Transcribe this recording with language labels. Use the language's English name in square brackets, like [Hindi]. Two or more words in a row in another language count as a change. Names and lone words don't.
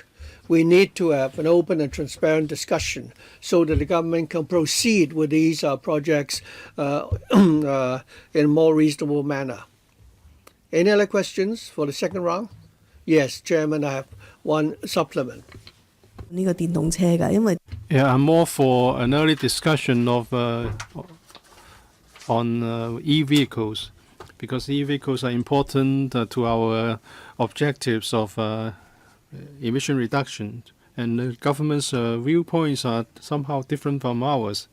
[English] We need to have an open and transparent discussion so that the government can proceed with these projects in a more reasonable manner. Any other questions for the second round? Yes, Chairman, I have one supplement. [Cantonese] 呢個電動車㗎，因為 [English] Yeah, I'm more for an early discussion of on e-vehicles because e-vehicles are important to our objectives of emission reduction, and the government's viewpoints are somehow different from ours.